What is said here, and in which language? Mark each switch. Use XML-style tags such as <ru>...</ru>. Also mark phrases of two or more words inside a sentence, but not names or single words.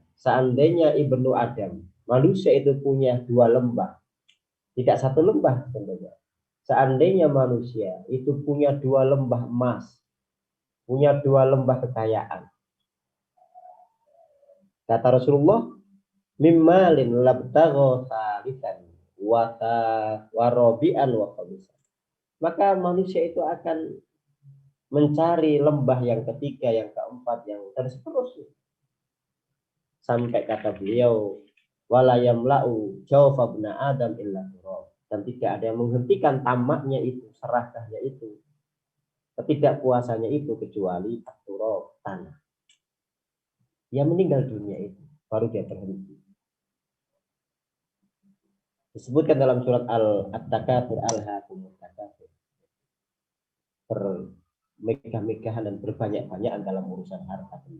<id>Seandainya Ibnu Adam, manusia itu punya dua lembah, tidak satu lembah tentunya. Seandainya manusia itu punya dua lembah emas, punya dua lembah kekayaan, kata Rasulullah,</id> <ar>"من مال لابتغى ثالثا ورابعا وخامسا."</ar> <id>Maka manusia itu akan mencari lembah yang ketiga, yang keempat, yang dan seterusnya. Sampai kata beliau,</id> <ar>ولا يملأ جوف ابن آدم إلا تراب.</ar> <id>Dan tidak ada yang menghentikan tamaknya itu, serakahnya itu, ketidakpuasannya itu kecuali turab, tanah. Dia meninggal dunia itu, baru dia berhenti. Disebutkan dalam surat At-Takatsur,</id> <ar>ألهاكم التكاثر,</ar> <id>bermegah-megahan dan berbanyak-banyakan dalam urusan harta benda.</id>